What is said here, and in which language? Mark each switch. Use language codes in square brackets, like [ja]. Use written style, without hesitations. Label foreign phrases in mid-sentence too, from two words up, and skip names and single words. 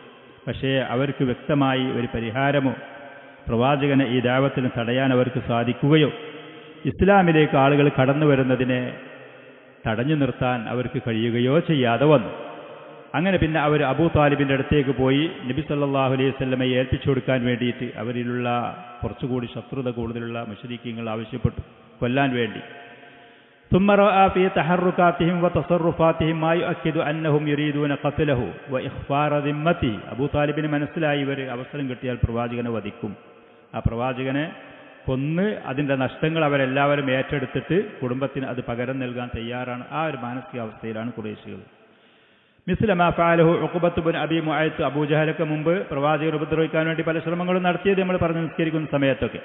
[ml] പക്ഷേ അവർക്ക് വ്യക്തമായി ഒരു പരിഹാരമോ പ്രവാചകനെ ഈ ദഅവത്തിനെ തടയാൻ അവർക്ക് സാധിക്കുകയോ ഇസ്ലാമിലേക്ക് ആളുകൾ കടന്നു വരുന്നതിനെ തടഞ്ഞു നിർത്താൻ അവർക്ക് കഴിയുകയോ ചെയ്യാതെ വന്നു. അങ്ങനെ പിന്നെ അവർ അബൂ താലിബിൻ്റെ അടുത്തേക്ക് പോയി നബി [ar] صلى الله عليه وسلم [ml] ഏൽപ്പിച്ചു കൊടുക്കാൻ വേണ്ടിയിട്ട് അവരിലുള്ള കുറച്ചുകൂടി ശത്രുത കൂടുതലുള്ള മുശ്രിക്കീങ്ങൾ ആവശ്യപ്പെട്ടു കൊല്ലാൻ വേണ്ടി. [ar] ثم رأى في تحركاتهم وتصرفاتهم ما يؤكد أنهم يريدون قتله وإخفار ذمته. [ml] അബൂ താലിബിന് മനസ്സിലായി ഇവർ അവസരം കിട്ടിയാൽ പ്രവാചകനെ വധിക്കും, ആ പ്രവാചകനെ കൊന്ന് അതിൻ്റെ നഷ്ടങ്ങൾ അവരെല്ലാവരും ഏറ്റെടുത്തിട്ട് കുടുംബത്തിന് അത് പകരം നൽകാൻ തയ്യാറാണ്. ആ ഒരു മാനസികാവസ്ഥയിലാണ് ഖുറൈശികൾ. [ar] مثل ما فعله عقبة بن أبي معيط, [ml] അബൂജഹലൊക്കെ മുമ്പ് പ്രവാചകനെ ഉപദ്രവിക്കാൻ വേണ്ടി പല ശ്രമങ്ങളും നടത്തിയത് നമ്മൾ പറഞ്ഞു നിസ്കരിക്കുന്ന സമയത്തൊക്കെ.